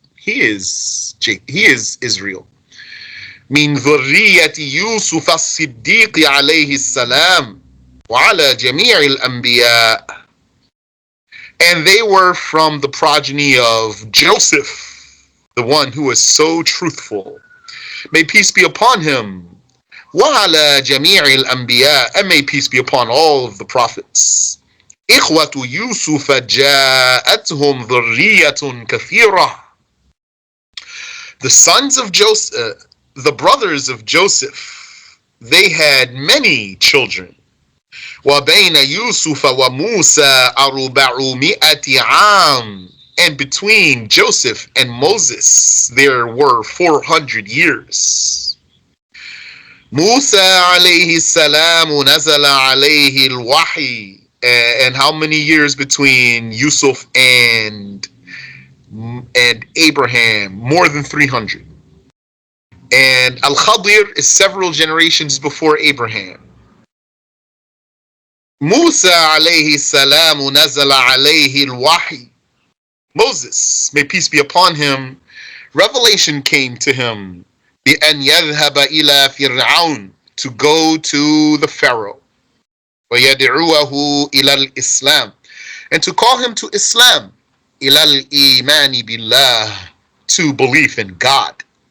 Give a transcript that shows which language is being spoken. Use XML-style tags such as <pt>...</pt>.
<en>He is Israel.</en> <ar>من ذرية يوسف الصديق عليه السلام وعلى جميع الأنبياء,</ar> <en>and they were from the progeny of Joseph, the one who was so truthful. May peace be upon him.</en> <ar>وعلى جميع الأنبياء,</ar> <en>and may peace be upon all of the prophets.</en> <ar>إخوة يوسف جاءتهم ذرية كثيرة.</ar> <en>The sons of Joseph, the brothers of Joseph, they had many children.</en> <ar>وبين يوسف وموسى 400 عام,</ar> <en>and between Joseph and Moses there were 400 years.</en> <ar>موسى عليه السلام نزل عليه الوحي,</ar> <en>and how many years between Yusuf and Abraham? More than 300. And Al-Khadir is several generations before Abraham.</en> <ar>موسى عليه السلام نزل عليه الوحي.</ar> <en>Moses, may peace be upon him, revelation came to him.</en> <ar>بأن يذهب إلى فرعون,</ar> <en>to go to the Pharaoh.</en> <ar>ويدعوه إلى الإسلام,</ar> <en>and to call him to Islam.</en> <ar>إلى الإيمان بالله,</ar> <en>to belief in God.</en>